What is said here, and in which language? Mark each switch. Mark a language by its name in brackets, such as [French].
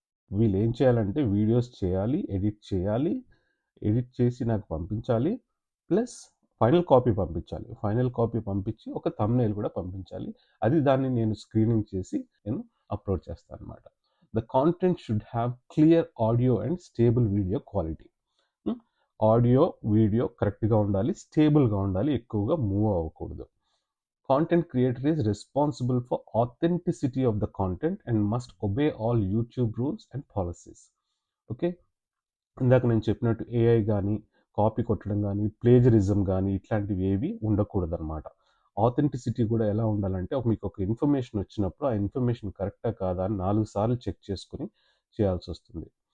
[Telugu] వీళ్ళేం చేయాలంటే వీడియోస్ చేయాలి, ఎడిట్ చేయాలి, ఎడిట్ చేసి నాకు పంపించాలి. ప్లస్ ఫైనల్ కాపీ పంపించాలి. ఫైనల్ కాపీ పంపించి ఒక థంబ్‌నెయిల్ కూడా పంపించాలి. దాన్ని నేను స్క్రీనింగ్ చేసి నేను అప్లోడ్ చేస్తాననమాట. [English] The content should have clear audio and stable video quality. [Telugu] Audio video కరెక్ట్గా ఉండాలి, స్టేబుల్గా ఉండాలి, ఎక్కువగా మూవ్ అవ్వకూడదు. [English] Content creator is responsible for authenticity of the content and must obey all YouTube rules and policies. [Telugu] Okay, ఇందాక నేను చెప్పినట్టు AI కానీ కాపీ కొట్టడం కానీ ప్లేజరిజం కానీ ఇట్లాంటివి ఏవి ఉండకూడదు అనమాట. ఆథెంటిసిటీ కూడా ఎలా ఉండాలంటే మీకు ఒక ఇన్ఫర్మేషన్ వచ్చినప్పుడు ఆ ఇన్ఫర్మేషన్ కరెక్టా కాదా అని 4 సార్లు చెక్ చేసుకుని చేయాల్సి వస్తుంది.